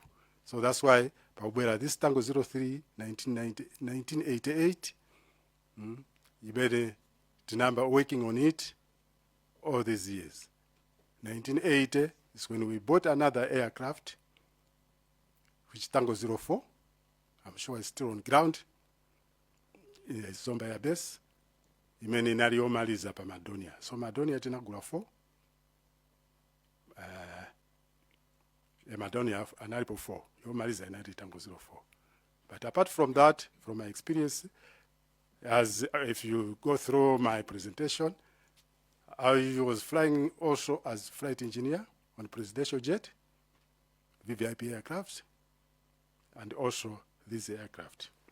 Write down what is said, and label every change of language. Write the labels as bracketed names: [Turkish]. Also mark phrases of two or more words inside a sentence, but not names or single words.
[English] So that's why this Tango 03, 1988, you better the number working on it all these years. 1980 is when we bought another aircraft, which Tango 04. I'm sure it's still on ground. It's Zomba Air Base. [Nyanja] Imene inaliyo maliza pa Madonia. So Madonia tinagula 4. Madonia analipo 4. Yo maliza inali Tango 04. [English] But apart from that, from my experience, As if you go through my presentation, I was flying also as flight engineer on presidential jet, VVIP aircraft, and also this aircraft.